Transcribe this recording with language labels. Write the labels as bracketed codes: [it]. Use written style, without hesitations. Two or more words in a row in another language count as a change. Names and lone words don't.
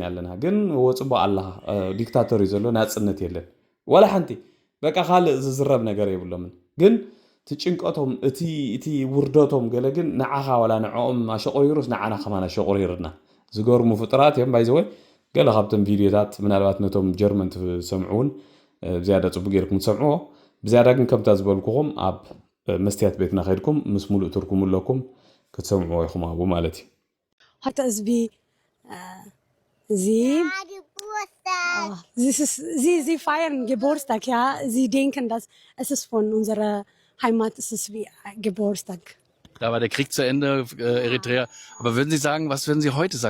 [ti] ኣለና ግን ወፅቦ ኣላ ዲክታተር እዩ ዘሎ ናፅነት የለን ወላ ሓንቲ በቃ ካልእ ዝዝረብ ነገር የብሎምን ግን ትጭንቀቶም እቲ ውርደቶም ገለ ግን ንዓኻ ወላ ንዕኦም ኣሸቆሪሩስ ንዓና ከማን ኣሸቆሪርና ዝገርሙ ፍጥራት እዮም ባይዘወይ ገለ ካብቶም ቪድዮታት ምናልባት ነቶም ጀርመን ትሰምዑውን ብዝያዳ ፅቡቅ ጌርኩም ትሰምዕዎ ብዝያዳ ግን ከምታ ዝበልኩኹም ኣብ መስትያት ቤትና ኸይድኩም ምስ ሙሉእ ትርጉም ኣለኩም ክትሰምዕዎ ኢኹም ኣብኡ ማለት እዩ [de] Hat es wie sie feiern Geburtstag, ja. Sie denken, dass es ist von unserer Heimat, es ist wie Geburtstag. Da war der Krieg zu Ende, Eritrea. Aber würden Sie sagen, was würden Sie heute sagen?